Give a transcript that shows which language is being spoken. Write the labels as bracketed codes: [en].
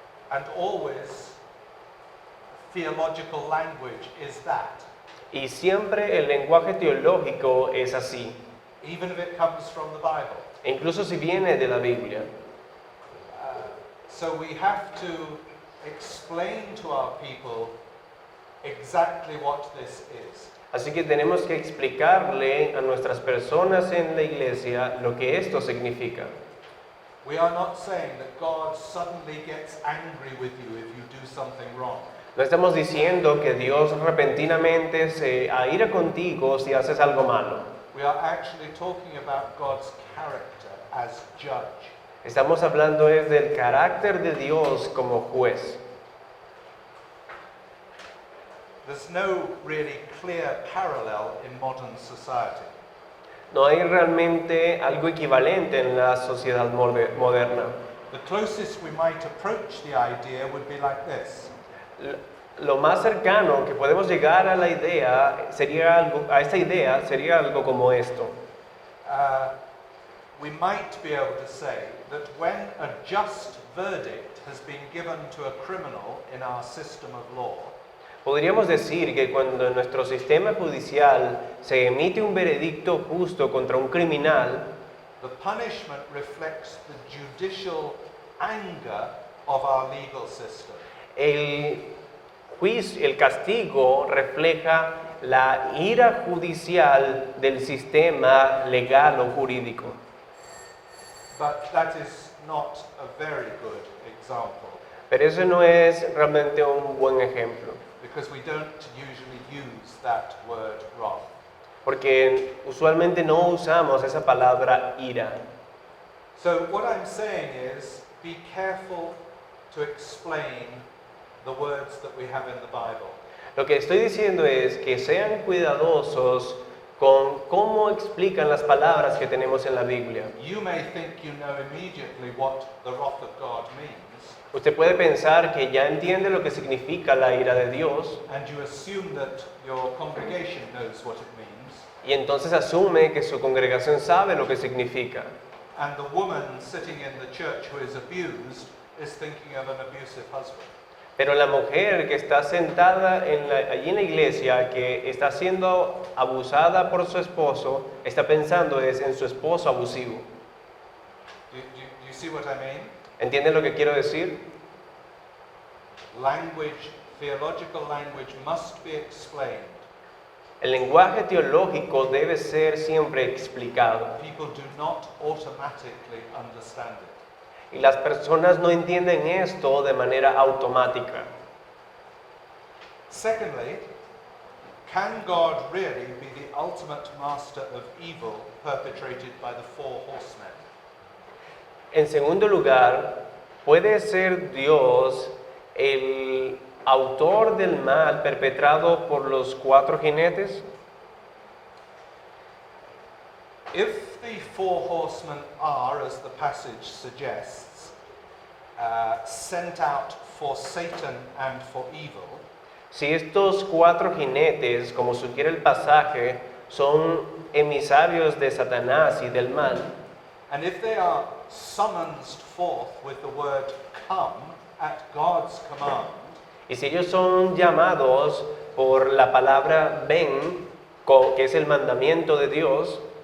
[en] And always theological language is that, [es] Y siempre el lenguaje teológico es así, [en] even if it comes from the Bible. [es] incluso si viene de la Biblia. [en] So we have to explain to our people exactly what this is. [es] Así que tenemos que explicarle a nuestras personas en la iglesia lo que esto significa. [en] We are not saying that God suddenly gets angry with you if you do something wrong. [es] No estamos diciendo que Dios repentinamente se aira contigo si haces algo malo. [en] We are actually talking about God's character as judge. [es] Estamos hablando es del carácter de Dios como juez. [en] There's no really clear parallel in modern society. [es] No hay realmente algo equivalente en la sociedad moderna. [en] The closest we might approach the idea would be like this. [es] Lo más cercano que podemos llegar a la idea sería algo, a esta idea sería algo como esto. [en] We might be able to say that when a just verdict has been given to a criminal in our system of law, [es] Podríamos decir que cuando en nuestro sistema judicial se emite un veredicto justo contra un criminal, [en] the punishment reflects the judicial anger of our legal system. [es] el castigo refleja la ira judicial del sistema legal o jurídico. [en] But that is not a very good example [es] Pero eso no es realmente un buen ejemplo, [en] because we don't usually use that word wrath. [es] porque usualmente no usamos esa palabra ira. [en] So what I'm saying is be careful to explain the words that we have in the Bible. [es] Lo que estoy diciendo es que sean cuidadosos con cómo explican las palabras que tenemos en la Biblia. [en] You may think you know immediately what the wrath of God means, [es] Usted puede pensar que ya entiende lo que significa la ira de Dios [en] and you assume that your congregation knows what it means, [es] y entonces asume que su congregación sabe lo que significa. [en] and the woman sitting in the church who is abused is thinking of an abusive husband. [es] Pero la mujer que está sentada allí en la iglesia, que está siendo abusada por su esposo, está pensando es en su esposo abusivo. [en] Do you see what I mean? [es] ¿Entienden lo que quiero decir? [en] Language, theological language must be explained. [es] El lenguaje teológico debe ser siempre explicado [en] People do not automatically understand it. [es] y las personas no entienden esto de manera automática. [en] Secondly, can God really be the ultimate master of evil perpetrated by the four horsemen? [es] En segundo lugar, ¿puede ser Dios el autor del mal perpetrado por los 4 jinetes? [en] If the 4 horsemen are, as the passage suggests, sent out for Satan and for evil, [es] Si estos 4 jinetes, como sugiere el pasaje, son emisarios de Satanás y del mal, [en] and if they are summoned forth with the word come at God's command, [es] y si ellos son llamados por la palabra ven, que es el mandamiento de Dios,